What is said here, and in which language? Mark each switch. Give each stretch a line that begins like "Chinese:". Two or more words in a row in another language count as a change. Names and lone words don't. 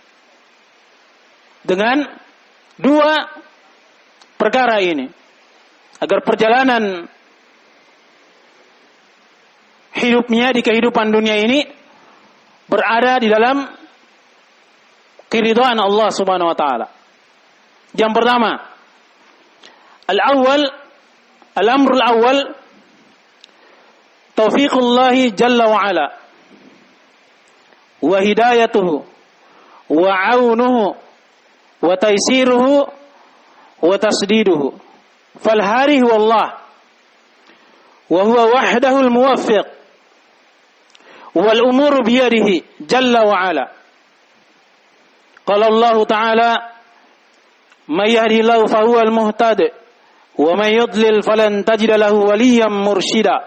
Indonesian: Dengan dua perkara ini, agar perjalanan hidupnya di kehidupan dunia ini berada di dalam keridhaan Allah
Arabic: سبحانه وتعالى.
Indonesian: Yang pertama,
Arabic: الأمر الأول توفيق الله جل وعلا وهدايته وعونه وتيسيره وتسديده. فالهادي هو الله وهو وحده الموفق والأمور بيده جل وعلا. قال الله تعالى من يهد الله فهو المهتد ومن يضلل فلن تجد له وليا مرشدا.